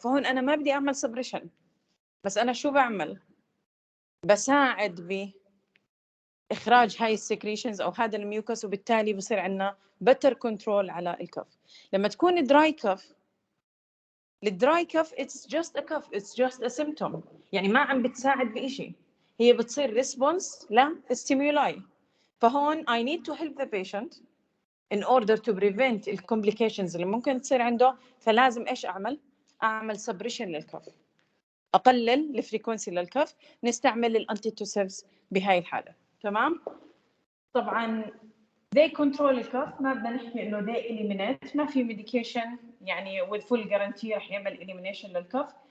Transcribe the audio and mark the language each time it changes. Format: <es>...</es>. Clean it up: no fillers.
<ar>فهون أنا ما بدي أعمل سبريشن، بس أنا شو بعمل؟ بساعد بإخراج هاي السكريشنز أو هذا الميوكس، وبالتالي بصير عندنا</ar> <en>better control</en> <ar>على الكف. لما تكون dry كف، الدراي كف</ar> <en>it's just a cuff, it's just a symptom،</en> <ar>يعني ما عم بتساعد بإشي، هي بتصير response للstimuli.</ar> <en>فهون I need to help the patient in order to prevent the complications</en> <ar>اللي ممكن تصير عنده. فلازم إيش أعمل suppression للكف، أقلل الفريكونسي للكف، نستعمل الأنتيتوسيفز بهاي الحالة. تمام. طبعا</ar> <en>they control</en> <ar>الكف، ما بدنا نحكي انه</ar> <en>they eliminate،</en> <ar>ما في medication يعني</ar> <en>with full guarantee</en> <ar>رح يعمل elimination للكف.</ar>